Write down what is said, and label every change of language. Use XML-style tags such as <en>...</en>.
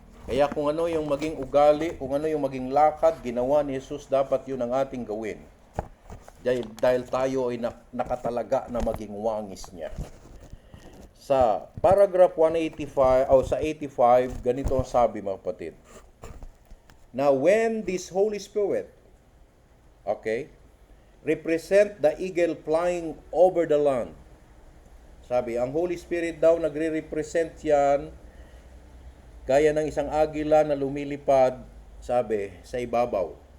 <tl>Kaya kung ano yung maging ugali, kung ano yung maging lakad, ginawa ni Jesus, dapat yun ang ating gawin. Dahil tayo ay nakatalaga na maging wangis niya. Sa paragraph 185, o sa 85, ganito ang sabi, mga kapatid.</tl> <en>Now, when this Holy Spirit, represent the eagle flying over the land.</en> <tl>Sabi, ang Holy Spirit daw nagre-represent yan gaya ng isang agila na lumilipad, sabi, sa ibabaw.</tl>